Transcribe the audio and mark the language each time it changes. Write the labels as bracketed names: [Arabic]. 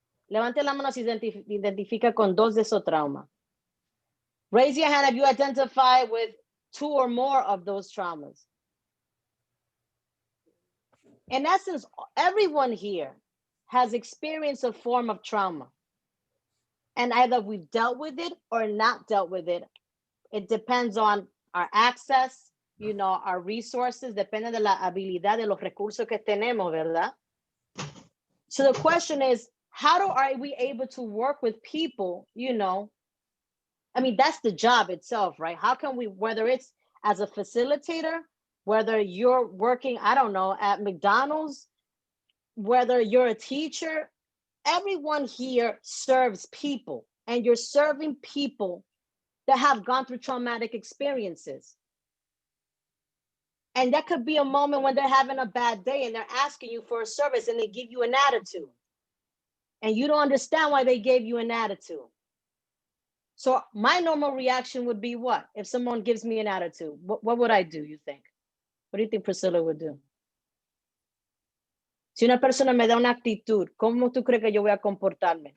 [Spanish] Levante la mano si identifica con 2 de esos traumas. [English] Raise your hand if you identify with 2 or more of those traumas. In essence, everyone here has experienced a form of trauma. And either we've dealt with it or not dealt with it. It depends on our access, our resources, [Spanish] depende de la habilidad de los recursos que tenemos, ¿verdad? [English] So the question is, how are we able to work with people, I mean, that's the job itself, right? How can we, whether it's as a facilitator, whether you're working, I don't know, at McDonald's, whether you're a teacher, everyone here serves people, and you're serving people that have gone through traumatic experiences. And that could be a moment when they're having a bad day and they're asking you for a service and they give you an attitude. And you don't understand why they gave you an attitude. So my normal reaction would be what? If someone gives me an attitude, what would I do, you think? What do you think Priscilla would do? [Spanish] Si una persona me da una actitud, ¿cómo tú crees que yo voy a comportarme?